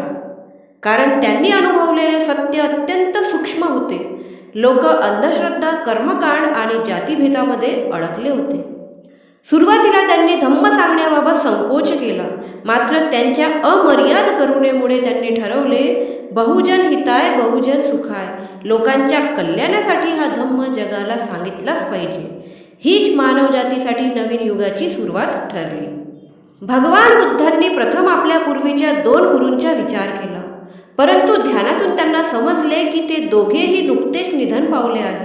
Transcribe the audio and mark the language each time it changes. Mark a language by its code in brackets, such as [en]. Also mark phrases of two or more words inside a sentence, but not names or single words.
[mr] कारण त्यांनी अनुभवलेले सत्य अत्यंत सूक्ष्म होते. लोक अंधश्रद्धा, कर्मकांड आणि जातीभेदामध्ये अडकले होते. सुरुवातीला त्यांनी धम्म सांगण्याबाबत संकोच केला, मात्र त्यांच्या अमर्याद करुणेमुळे त्यांनी ठरवले, [sa] बहुजन हिताय बहुजन सुखाय, [mr] लोकांच्या कल्याणासाठी हा धम्म जगाला सांगितलाच पाहिजे. हीच मानवजातीसाठी नवीन युगाची सुरुवात ठरली. भगवान बुद्धांनी प्रथम आपल्या पूर्वीच्या 2 गुरूंचा विचार केला, परंतु ध्यानातून त्यांना समजले की ते दोघेही नुकतेच निधन पावले आहेत.